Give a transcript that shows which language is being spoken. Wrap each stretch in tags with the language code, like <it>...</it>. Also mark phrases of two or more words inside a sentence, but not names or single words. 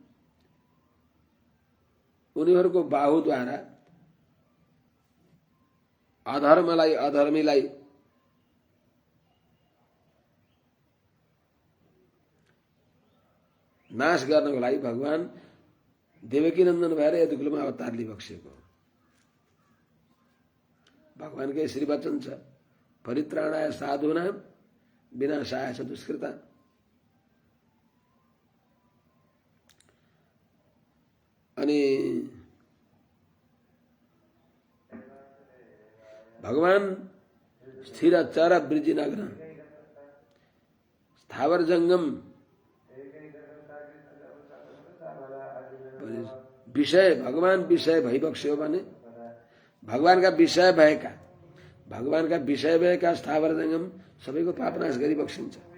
<ne>उनीहरूको बाहुद्वारा अधर्मलाई, अधर्मीलाई नाश गर्नको लागि भगवान देवकी नन्दन भएर यदुकुलमा अवतार लिइबक्सेको। भगवानकै श्री वचन छ,</ne> <sa>परित्राणाय साधूनां विनाशाय च दुष्कृताम्।</sa> <ne>अनि भगवान स्थिर चर वृजिनग्न स्थावर जंगम विषय, भगवान विषय भइबक्स्यो भने भगवानका विषय भएका स्थावर जंगम सबैको पाप नाश गरिबक्सिन्छ।</ne>